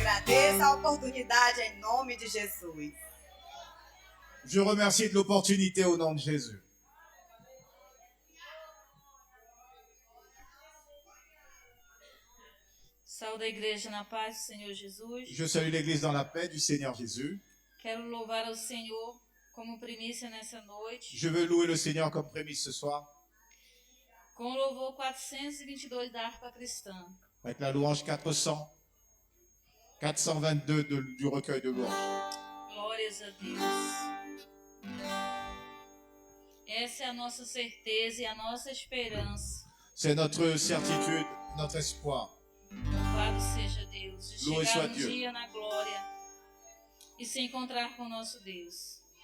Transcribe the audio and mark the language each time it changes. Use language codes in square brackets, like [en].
[pt] essa oportunidade em nome de Jesus. [fr] Je remercie de l'opportunité au nom de Jésus. [pt] Saúde a igreja na paz do Senhor Jesus. [fr] Je salue l'Église dans la paix du Seigneur Jésus. [pt] Quero louvar ao Senhor como primícia nessa noite. [fr] Je veux louer le Seigneur comme prémisse ce soir [pt] Com o louvor 422 da harpa cristã. [fr] avec la louange 422 du recueil de louanges. [pt] Glórias a Deus. Essa é a nossa certeza e a nossa esperança. [fr] C'est notre certitude, notre espoir. [pt] Louvado seja Deus. De [fr] Loué [pt] chegar [fr] soit [pt] um [fr] Dieu. [pt] dia na glória e se encontrar com o nosso Deus.